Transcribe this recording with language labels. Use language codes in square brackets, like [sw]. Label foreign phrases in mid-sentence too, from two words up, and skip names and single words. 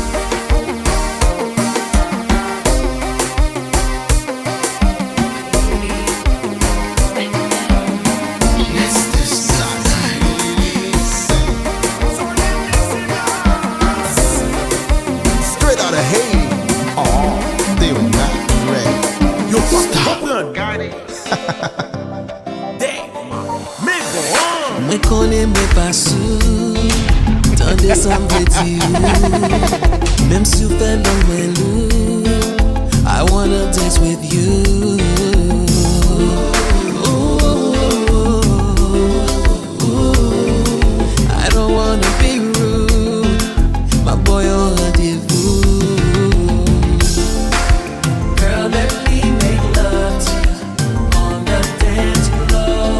[en] Let's dance the night away. Straight out of Haiti. Oh, they were not ready. Yo, stop. [ht] Mwen konen mwen pa sou, tande sa mwen di ou. Mem si ou fè nan mwen lou, [en] I wanna dance with you. I don't wanna be rude, my boy on rendezvous. Girl, let me make love to you on the dance floor.